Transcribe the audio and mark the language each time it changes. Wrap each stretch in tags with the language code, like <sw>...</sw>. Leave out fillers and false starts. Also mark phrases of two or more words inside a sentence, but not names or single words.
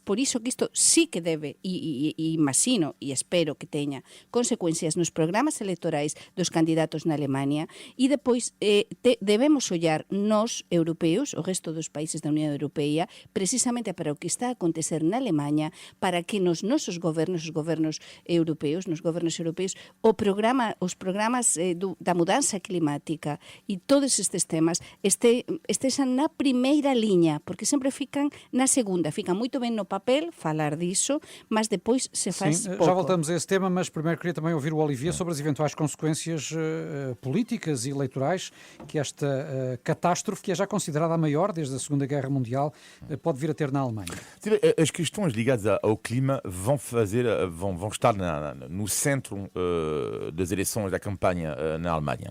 <gl>Por iso que isto sí que debe, e imagino e espero que teña consecuencias nos programas electorais dos candidatos na Alemania, e depois debemos ollar nos europeos, o resto dos países da Unión Europea, precisamente para o que está a acontecer na Alemanha, para que nos nosos gobernos, os gobernos europeos, os programas da mudanza climática e todos estes temas estexan na primeira liña, porque sempre fican na segunda, fican moito ben no papel falar disso, mas depois se faz pouco.</gl> <pt>Já voltamos a esse tema, mas primeiro queria também ouvir o Olivier sobre as eventuais consequências políticas e eleitorais que esta catástrofe, que é já considerada a maior desde a Segunda Guerra Mundial, pode vir a ter na Alemanha. As questões ligadas ao clima vão estar no centro das eleições da campanha na Alemanha.</pt>